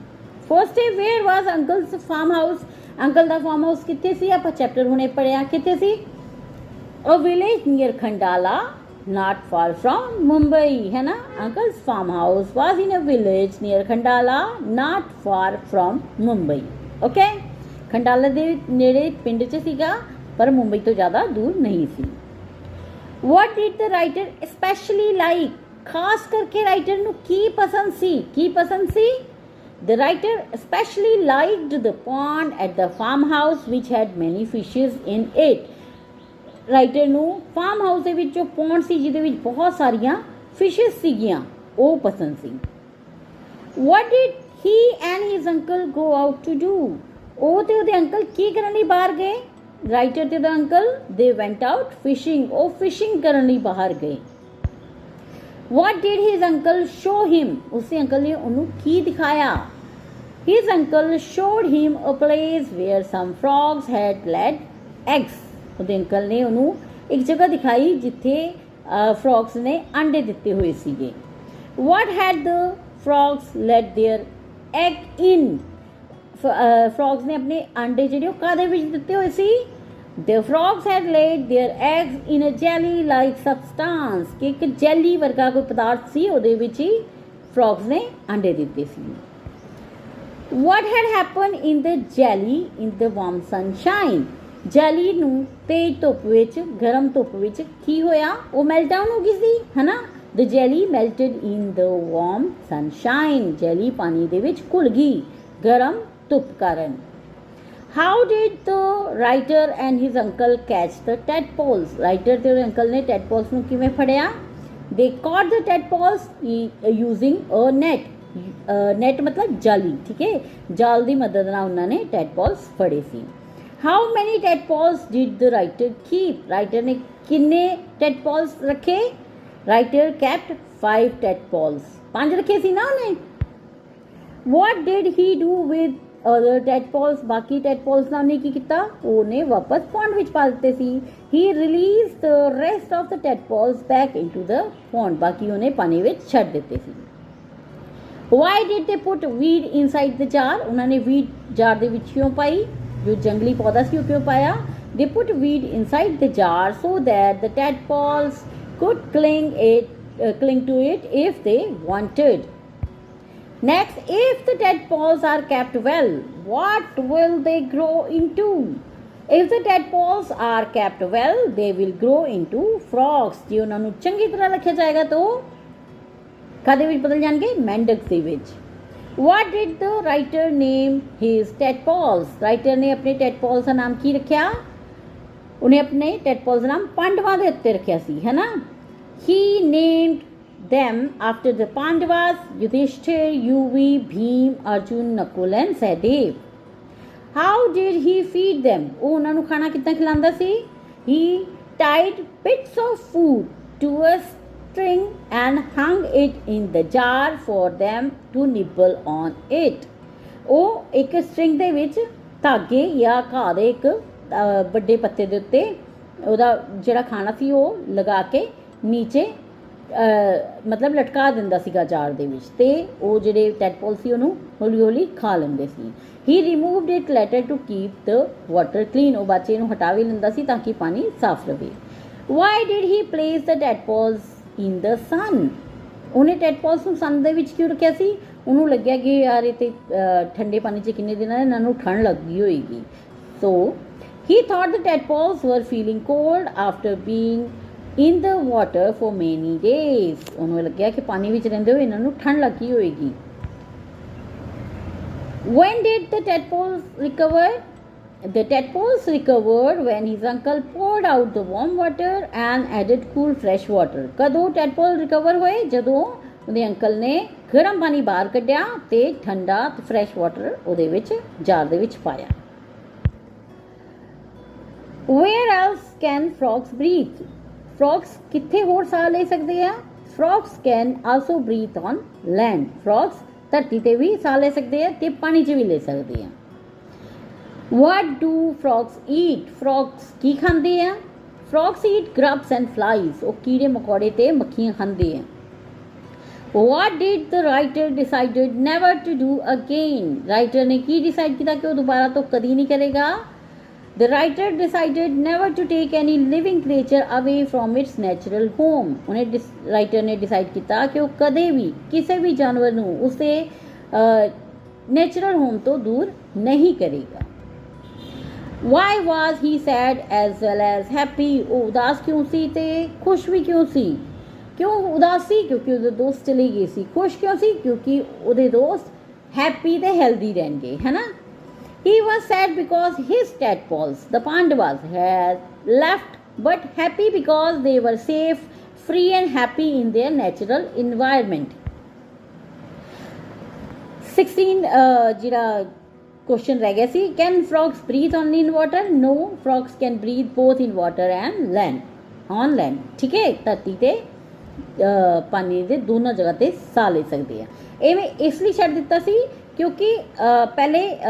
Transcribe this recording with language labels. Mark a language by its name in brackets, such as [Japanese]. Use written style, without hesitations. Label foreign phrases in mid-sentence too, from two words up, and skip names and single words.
[English] first है where was uncles farm house, [Punjabi] ਅੰਕਲ ਦਾ ਫਾਰਮ ਹਾਊਸ ਕਿੱਥੇ ਸੀ, ਆਪ ਚੈਪਟਰ ਹੁਣੇ ਪੜ੍ਹਿਆ, ਕਿੱਥੇ ਸੀ, [English] a village near Khandala not far from Mumbai, [Punjabi] ਹੈ ਨਾ, [English] uncles farm house was in a village near Khandala not far from Mumbai, okay. [Punjabi] ਖੰਡਾਲਾ ਦੇ ਨੇੜੇ ਪਿੰਡ ਚ ਸੀਗਾ ਪਰ ਮੁੰਬਈ ਤੋਂ ਜ਼ਿਆਦਾ ਦੂਰ ਨਹੀਂ ਸੀ। [English] what did the writer specially like, [Punjabi] ਖਾਸ ਕਰਕੇ ਰਾਈਟਰ ਨੂੰ ਕੀ ਪਸੰਦ ਸੀ, ਕੀ ਪਸੰਦ ਸੀ। [English] The writer especially liked the pond at the farmhouse which had many fishes in it. [Punjabi] ਰਾਈਟਰ ਨੂੰ ਫਾਰਮ ਹਾਊਸ ਦੇ ਵਿੱਚ ਜੋ ਪੌਂਡ ਸੀ ਜਿਹਦੇ ਵਿੱਚ ਬਹੁਤ ਸਾਰੀਆਂ ਫਿਸ਼ਿਸ ਸੀਗੀਆਂ ਉਹ ਪਸੰਦ ਸੀ। [English] What did he and his uncle go out to do? [Punjabi] ਉਹ ਤੇ ਉਹਦੇ ਅੰਕਲ ਕੀ ਕਰਨ ਲਈ ਬਾਹਰ ਗਏ? ਰਾਈਟਰ ਤੇ ਉਹਦਾ ਅੰਕਲ [English] they went out fishing. [Punjabi] ਉਹ ਫਿਸ਼ਿੰਗ ਕਰਨ ਲਈ ਬਾਹਰ ਗਏ. [English] What did his uncle show him? [Punjabi] ਉਸਦੇ ਅੰਕਲ ਨੇ ਉਹਨੂੰ ਕੀ ਦਿਖਾਇਆ? [English] His uncle showed him a place where some frogs had laid eggs. [Punjabi] ਉਹਦੇ ਅੰਕਲ ਨੇ ਉਹਨੂੰ ਇੱਕ ਜਗ੍ਹਾ ਦਿਖਾਈ ਜਿੱਥੇ ਫਰੌਗਸ ਨੇ ਅੰਡੇ ਦਿੱਤੇ ਹੋਏ ਸੀਗੇ. [English] What had the frogs laid their egg in? [Punjabi] ਫਰੌਗਸ ਨੇ ਆਪਣੇ ਅੰਡੇ ਜਿਹੜੇ ਉਹ ਕਾਹਦੇ ਵਿੱਚ ਦਿੱਤੇ ਹੋਏ ਸੀ? [English] The frogs had laid their eggs in a jelly-like substance. [Punjabi] ਕਿ ਇੱਕ ਜੈਲੀ ਵਰਗਾ ਕੋਈ ਪਦਾਰਥ ਸੀ, ਉਹਦੇ ਵਿੱਚ ਹੀ ਫਰੌਗਸ ਨੇ ਅੰਡੇ ਦਿੱਤੇ ਸੀ. [English] What had happened in the jelly in the warm sunshine? [Punjabi] ਜੈਲੀ ਨੂੰ ਤੇਜ਼ ਧੁੱਪ ਵਿੱਚ, ਗਰਮ ਧੁੱਪ ਵਿੱਚ ਕੀ ਹੋਇਆ? ਉਹ ਮੈਲਟ ਡਾਊਨ ਹੋ ਗਈ ਸੀ, ਹੈ ਨਾ? [English] The jelly melted in the warm sunshine. [Punjabi] ਜੈਲੀ ਪਾਣੀ ਦੇ ਵਿੱਚ ਘੁਲ ਗਈ ਗਰਮ ਧੁੱਪ ਕਾਰਨ. [English] How did the writer and his uncle catch the tadpoles? [Punjabi] Writer ਤੇ ਉਹਦੇ ਅੰਕਲ ਨੇ tadpoles ਨੂੰ ਕਿਵੇਂ ਫੜਿਆ? [English] They caught the tadpoles using a net. [Punjabi] net ਮਤਲਬ ਜਾਲੀ, ਠੀਕ ਹੈ? ਜਾਲ ਦੀ ਮਦਦ ਨਾਲ ਉਹਨਾਂ ਨੇ tadpoles ਫੜੇ ਸੀ. [English] How many tadpoles did the writer keep? [Punjabi] Writer ਨੇ ਕਿੰਨੇ tadpoles ਰੱਖੇ? [English] Writer kept 5 tadpoles. [Punjabi] 5 ਰੱਖੇ ਸੀ ਨਾ ਉਹਨੇ. [English] What did he do with other tadpoles? [Punjabi] ਬਾਕੀ tadpoles ਨਾਲ ਉਹਨੇ ਕੀ ਕੀਤਾ? ਉਹਨੇ ਵਾਪਸ pond ਵਿੱਚ ਪਾ ਦਿੱਤੇ ਸੀ. [English] He released the rest of the tadpoles back into the pond. [Punjabi] ਬਾਕੀ ਉਹਨੇ ਪਾਣੀ ਵਿੱਚ ਛੱਡ ਦਿੱਤੇ ਸੀ. [English] Why did they put weed inside the jar? [Punjabi] ਉਹਨਾਂ ਨੇ [English] weed jar [Punjabi] ਦੇ ਵਿੱਚ ਕਿਉਂ ਪਾਈ? ਜੋ ਜੰਗਲੀ ਪੌਦਾ ਸੀ ਉਹ ਕਿਉਂ ਪਾਇਆ? [English] They put weed inside the jar so that the tadpoles could cling to it if they wanted. Next, if the tadpoles are kept well, what will they grow into? If the tadpoles are kept well, they will grow into frogs. [Punjabi] ਜੇ ਉਹਨਾਂ ਨੂੰ ਚੰਗੀ ਤਰ੍ਹਾਂ ਰੱਖਿਆ ਜਾਏਗਾ ਤਾਂ ਕਾਹਦੇ ਵਿੱਚ ਬਦਲ ਜਾਣਗੇ? ਮੈਂਡਕਸ ਦੇ ਵਿੱਚ. [English] What did the writer name his tadpoles? [Punjabi] Writer ਨੇ ਆਪਣੇ tadpoles ਦਾ ਨਾਮ ਕੀ ਰੱਖਿਆ? ਉਹਨੇ ਆਪਣੇ tadpoles ਦਾ ਨਾਮ ਪਾਂਡਵਾਂ ਦੇ ਉੱਤੇ ਰੱਖਿਆ ਸੀ, ਹੈ ਨਾ? [English] He named them after the Pandavas, Yudhishthir, Yuvi, Bhim, Arjun, Nakul and Sahdev. How did he feed them? [Punjabi] ਉਹ ਉਹਨਾਂ ਨੂੰ ਖਾਣਾ ਕਿੱਦਾਂ ਖਿਲਾਉਂਦਾ ਸੀ? [English] He tied bits of food to a string and hung it in the jar for them to nibble on it. [Punjabi] ਉਹ ਇੱਕ ਸਟ੍ਰਿੰਗ ਦੇ ਵਿੱਚ ਧਾਗੇ ਜਾਂ ਘਾਹ ਦੇ ਇੱਕ ਵੱਡੇ ਪੱਤੇ ਦੇ ਉੱਤੇ ਉਹਦਾ ਜਿਹੜਾ ਖਾਣਾ ਸੀ ਉਹ ਲਗਾ ਕੇ ਨੀਚੇ ਮਤਲਬ ਲਟਕਾ ਦਿੰਦਾ ਸੀਗਾ ਜਾਰ ਦੇ ਵਿੱਚ, ਤੇ ਉਹ ਜਿਹੜੇ ਟੈਡਪੋਲ ਸੀ ਉਹਨੂੰ ਹੌਲੀ ਹੌਲੀ ਖਾ ਲੈਂਦੇ ਸੀ. [English] he removed it later to keep the water clean. [Punjabi] ਉਹ ਬੱਚੇ ਨੂੰ ਹਟਾ ਵੀ ਲੈਂਦਾ ਸੀ ਤਾਂ ਕਿ ਪਾਣੀ ਸਾਫ਼ ਰਹੇ. [English] why did he place the tadpoles in the sun? [Punjabi] ਉਹਨੇ ਟੈਡਪੋਲਸ ਨੂੰ ਸਨ ਦੇ ਵਿੱਚ ਕਿਉਂ ਰੱਖਿਆ ਸੀ? ਉਹਨੂੰ ਲੱਗਿਆ ਕਿ ਯਾਰ ਇਹ ਤੇ ਠੰਡੇ ਪਾਣੀ 'ਚ ਕਿੰਨੇ ਦਿਨਾਂ ਇਹਨਾਂ ਨੂੰ ਠੰਡ ਲੱਗੀ ਹੋਏਗੀ. [English] so he thought the tadpoles were feeling cold after being in the water for many days. [Punjabi] ਉਹਨੂੰ ਲੱਗਿਆ ਕਿ ਪਾਣੀ ਵਿੱਚ ਰਹਿੰਦੇ ਹੋਏ ਇਹਨਾਂ ਨੂੰ ਠੰਡ ਲੱਗੀ ਹੋਏਗੀ. [English] When did the tadpoles recover? The tadpoles recovered when his uncle poured out the warm water and added cool fresh water. [Punjabi] ਕਦੋਂ tadpole recover ਹੋਏ? ਜਦੋਂ ਉਹਦੇ ਅੰਕਲ ਨੇ ਗਰਮ ਪਾਣੀ ਬਾਹਰ ਕੱਢਿਆ ਤੇ ਠੰਡਾ ਤੇ [English] fresh water [Punjabi] ਉਹਦੇ ਵਿੱਚ ਜਾਰ ਦੇ ਵਿੱਚ ਪਾਇਆ. [English] Where else can frogs breathe? [Punjabi] Frogs ਕਿੱਥੇ ਹੋਰ ਸਾਹ ਲੈ ਸਕਦੇ ਆ? [English] Frogs can also breathe on land. [Punjabi] Frogs ਧਰਤੀ ਤੇ ਵੀ ਸਾਹ ਲੈ ਸਕਦੇ ਆ ਤੇ ਪਾਣੀ 'ਚ ਵੀ ਲੈ ਸਕਦੇ ਆ. [English] What do frogs eat? [Punjabi] Frogs ਕੀ ਖਾਂਦੇ ਆ? [English] Frogs eat grubs and flies. [Punjabi] ਉਹ ਕੀੜੇ ਮਕੌੜੇ ਤੇ ਮੱਖੀਆਂ ਖਾਂਦੇ ਆ. [English] What did the writer decided never to do again? [Punjabi] Writer ਨੇ ਕੀ ਡਿਸਾਈਡ ਕੀਤਾ ਕਿ ਉਹ ਦੁਬਾਰਾ ਤੋਂ ਕਦੀ ਨਹੀਂ ਕਰੇਗਾ? [English] The writer decided never to take any living creature away from its natural home. [Punjabi] ਉਹਨੇ ਰਾਈਟਰ ਨੇ ਡਿਸਾਈਡ ਕੀਤਾ ਕਿ ਉਹ ਕਦੇ ਵੀ ਕਿਸੇ ਵੀ ਜਾਨਵਰ ਨੂੰ ਉਸਦੇ [English] natural home [Punjabi] ਤੋਂ ਦੂਰ ਨਹੀਂ ਕਰੇਗਾ. [English] Why was he sad as well as happy? [Punjabi] ਉਹ ਉਦਾਸ ਕਿਉਂ ਸੀ ਤੇ ਖੁਸ਼ ਵੀ ਕਿਉਂ ਸੀ? ਕਿਉਂ ਉਦਾਸ ਸੀ? ਕਿਉਂਕਿ ਉਹਦੇ ਦੋਸਤ ਚਲੇ ਗਏ ਸੀ. ਖੁਸ਼ ਕਿਉਂ ਸੀ? ਕਿਉਂਕਿ ਉਹਦੇ ਦੋਸਤ ਹੈਪੀ ਤੇ ਹੈਲਦੀ ਰਹਿਣਗੇ, ਹੈ ਨਾ? [English] He was sad because his tadpoles, the Pandavas, had left, but happy because they were safe, free and happy in their natural environment. [Punjabi] 16 ਜਿਹੜਾ ਕੁਐਸ਼ਚਨ ਰਹਿ ਗਿਆ ਸੀ [English] can frogs breathe only in water no frogs can breathe both in water and land on land [Hindi] ठीक है [Punjabi] ਧਰਤੀ ਤੇ ਪਾਣੀ ਦੇ ਦੋਨੋਂ ਜਗ੍ਹਾ ਤੇ ਸਾਹ ਲੈ ਸਕਦੇ ਆ ਐਵੇਂ ਇਸ ਲਈ ਛੱਡ ਦਿੱਤਾ ਸੀ ਕਿਉਂਕਿ ਪਹਿਲੇ